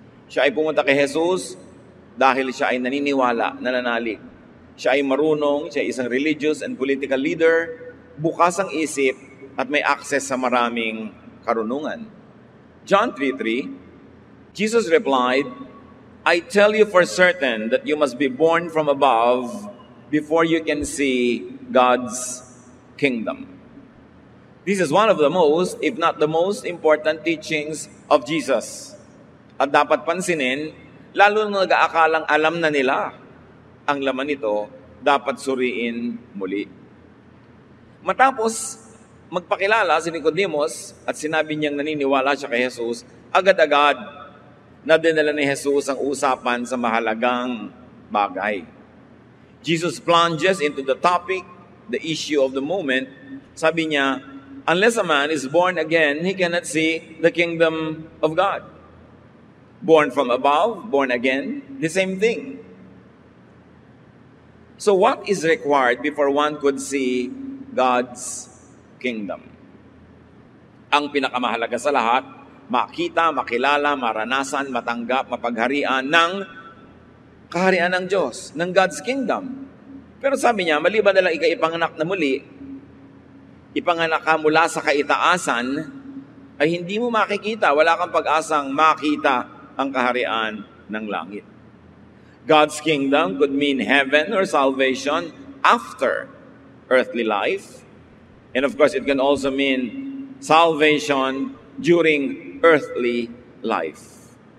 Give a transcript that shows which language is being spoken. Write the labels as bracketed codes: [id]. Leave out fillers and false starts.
[tl] Siya ay pumunta kay Jesus dahil siya ay naniniwala, nananalig. Siya ay marunong, siya ay isang [en] religious and political leader, [tl] bukas ang isip at may access sa maraming karunungan. [en] John 3:3, Jesus replied, "I tell you for certain that you must be born from above before you can see God's kingdom." This is one of the most, if not the most important teachings of Jesus. [tl] At dapat pansinin, lalo na nag-aakalang alam na nila ang laman nito, dapat suriin muli. Matapos magpakilala si Nicodemus at sinabi niyang naniniwala siya kay Jesus, agad-agad na dinala ni Jesus ang usapan sa mahalagang bagay. [en] Jesus plunges into the topic, the issue of the moment. [tl] Sabi niya, [en] unless a man is born again, he cannot see the kingdom of God. Born from above, born again, the same thing. So what is required before one could see God's kingdom? [tl] Ang pinakamahalaga sa lahat, makita, makilala, maranasan, matanggap, mapagharian ng kaharian ng Diyos, ng God's kingdom. Pero sabi niya, maliban na lang ikaw ipanganak na muli, ipanganak ka mula sa kaitaasan, ay hindi mo makikita, wala kang pag-asang makita ang kaharian ng langit. [en] God's kingdom could mean heaven or salvation after earthly life. And of course, it can also mean salvation during earthly life.